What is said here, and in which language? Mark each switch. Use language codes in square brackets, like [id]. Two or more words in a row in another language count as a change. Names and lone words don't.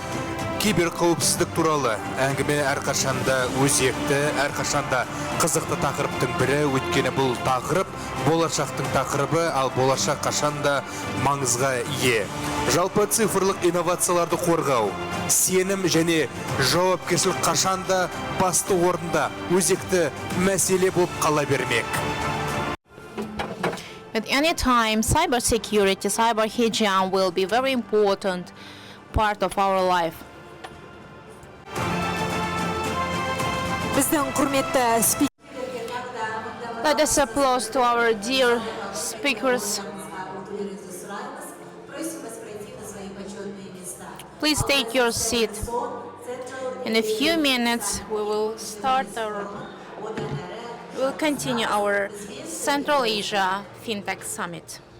[kk] Жалпы киберқауіпсіздік туралы әңгіме әрқашанда өзекті, әрқашанда қызықты тақырыптың бірі, өйткені бұл тақырып болашақтың тақырыбы, ал болашақ қашанда маңызға ие. Жалпы цифрлық инновацияларды қорғау, сенім және жауапкершілік қашанда басты орында өзекті мәселе болып қала бермек. [en] At any time, cybersecurity, cyber hygiene will be very important part of our life. [kk] Біздің құрметті [en] Let us applause to our dear speakers. Please take your seat. In a few minutes, we'll continue our Central Asia Fintech Summit.